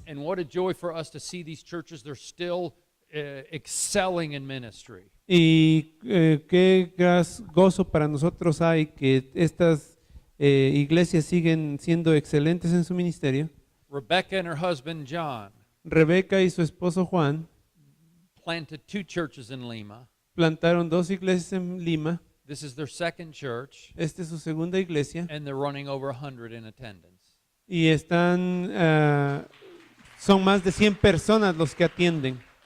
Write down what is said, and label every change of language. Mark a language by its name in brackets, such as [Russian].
[English] and what a joy for us to see these churches. They're still excelling in ministry. [Spanish] Y qué gozo para nosotros hay que estas iglesias siguen siendo excelentes en su ministerio. [English] Rebecca and her husband John [Spanish] Rebeca y su esposo Juan [English] planted 2 churches in Lima. [Spanish] plantaron 2 iglesias en Lima. [English] This is their second church, [Spanish] Esta es su segunda iglesia. [English] and they're running over 100 in attendance. [Spanish] Y son más de 100 personas los que atienden.